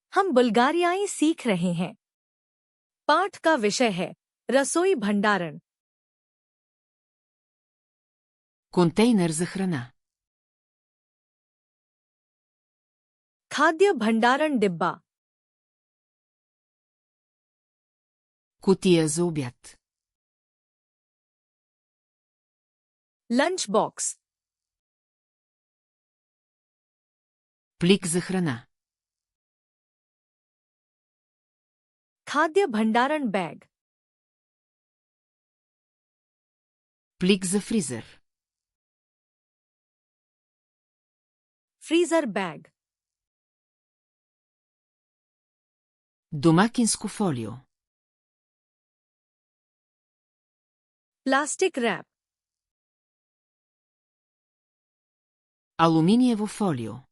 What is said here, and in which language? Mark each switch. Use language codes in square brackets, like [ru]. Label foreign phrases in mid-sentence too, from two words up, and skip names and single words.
[hi] हम बुल्गारियाई सीख रहे हैं। पाठ का विषय है रसोई भंडारण। [bg] Контейнер за храна. [hi] खाद्य भंडारण डिब्बा। [bg] Кутия за обяд. [en] lunch box. [bg] Плик за храна. [hi] खाद्य भंडारण बैग। [bg] Плик за фризер. [en] freezer bag. [bg] Домакинско фолио. [en] plastic wrap. [bg] Алуминиево фолио.